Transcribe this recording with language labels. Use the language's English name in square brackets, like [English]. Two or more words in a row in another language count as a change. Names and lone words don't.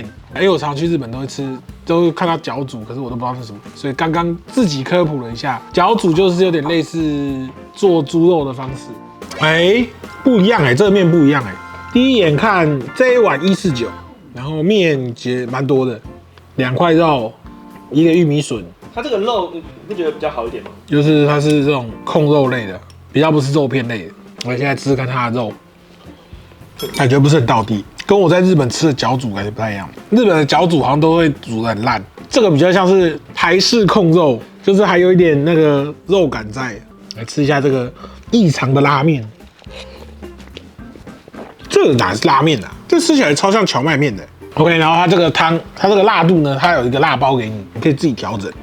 [Chinese] 我常去日本都會吃，都會看到餃煮，可是我都不知道是什麼，所以剛剛自己科普了一下，餃煮就是有點類似做豬肉的方式。不一樣這個麵不一樣第一眼看這一碗149，然後麵其實蠻多的，2塊肉，一個玉米筍。它這個肉你不覺得比較好一點嗎？就是它是這種控肉類的，比較不是肉片類的。我現在吃吃看它的肉，感覺不是很道地。跟我在日本吃的餃煮感覺不太一樣，日本的餃煮好像都會煮得很爛，這個比較像是台式控肉，就是還有一點那個肉感在。來吃一下這個異常的拉麵，這個哪是拉麵啊？這吃起來超像蕎麥麵的。OK， 然後它這個湯，它這個辣度呢，它有一個辣包給你，你可以自己調整。